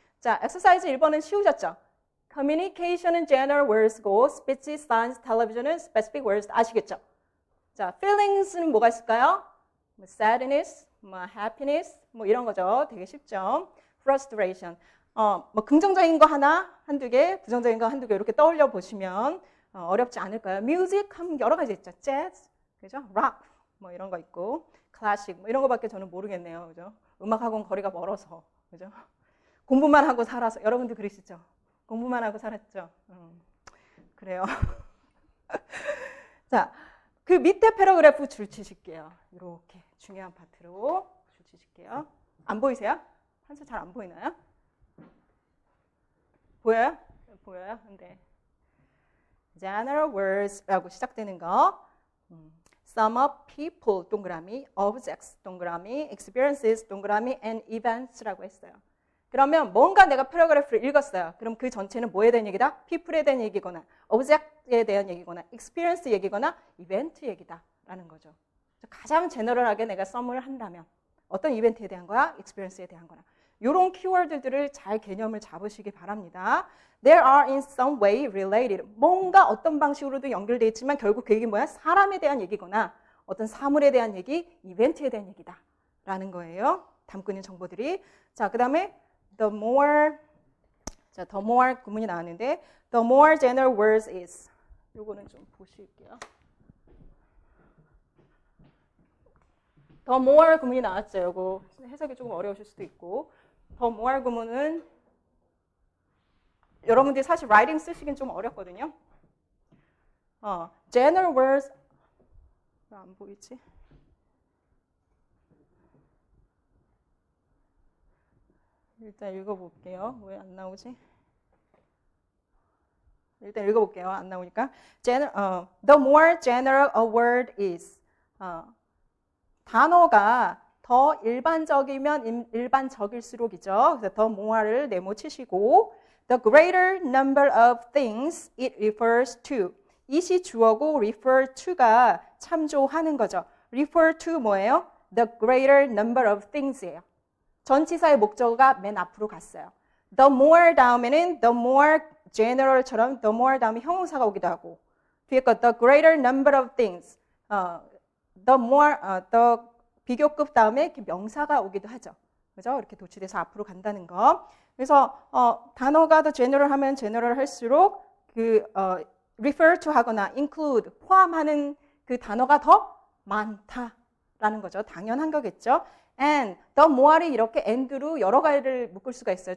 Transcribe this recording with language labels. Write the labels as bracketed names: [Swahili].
[Korean] 자, exercise 1번은 쉬우셨죠? communication은 general words고 speech, science, television은 specific words 아시겠죠? 자, feelings는 뭐가 있을까요? sadness, happiness, 이런 거죠. 되게 쉽죠. frustration. 긍정적인 거 하나, 한두 개, 부정적인 거 한두 개 이렇게 떠올려 보시면 어렵지 않을까요? music 하면 여러 가지 있죠. jazz, 그죠? rock, 이런 거 있고, classic, 이런 거밖에 저는 모르겠네요. 그죠? 음악하고는 거리가 멀어서, 그죠? 공부만 하고 살아서, 여러분도 그러시죠? 공부만 하고 살았죠? 그래요. 자, 그 밑에 패러그래프 줄치실게요. 이렇게 중요한 파트로 줄치실게요. 안 보이세요? 한참 잘 안 보이나요? 보여요? 보여요? 네. General words라고 시작되는 거. Sum of people, 동그라미, objects, 동그라미, experiences, 동그라미, and events라고 했어요. 그러면 뭔가 내가 패러그래프를 읽었어요. 그럼 그 전체는 뭐에 대한 얘기다? people에 대한 얘기거나, object에 대한 얘기거나, experience 얘기거나, event 얘기다라는 거죠. 가장 제너럴하게 내가 썸을 한다면 어떤 이벤트에 대한 거야? experience에 대한 거나. 이런 키워드들을 잘 개념을 잡으시기 바랍니다. [English] There are in some way related. [Korean] 뭔가 어떤 방식으로도 연결되어 있지만 결국 그 얘기 뭐야? 사람에 대한 얘기거나 어떤 사물에 대한 얘기, 이벤트에 대한 얘기다 라는 거예요. 담고 있는 정보들이. 자, 그 다음에 the more 구문이 나왔는데 [English] the more general words is. [Korean] 요거는 좀 보실게요. the more 구문이 나왔죠. 요거 해석이 조금 어려우실 수도 있고. the more 구문은 여러분들이 사실 writing 쓰시긴 좀 어렵거든요. general words 안 보이지? 일단 읽어볼게요. 왜 안 나오지? 일단 읽어볼게요. 안 나오니까. [English] The more general a word is. [Korean] 단어가 더 일반적이면 일반적일수록이죠. 그래서 the more를 네모 치시고 [English] the greater number of things it refers to. [Korean] it이 주어고 refer to가 참조하는 거죠. refer to 뭐예요? [English] the greater number of things [Korean] 예요. 전치사의 목적어가 맨 앞으로 갔어요. the more 다음에는 the more general처럼 the more 다음에 형용사가 오기도 하고 뒤에 거 the greater number of things the more the 비교급 다음에 이렇게 명사가 오기도 하죠. 그죠? 이렇게 도치돼서 앞으로 간다는 거. 그래서 단어가 더 general 하면 general 할수록 refer to 하거나 include 포함하는 그 단어가 더 많다라는 거죠. 당연한 거겠죠. and the more이 이렇게 and로 여러 가지를 묶을 수가 있어요.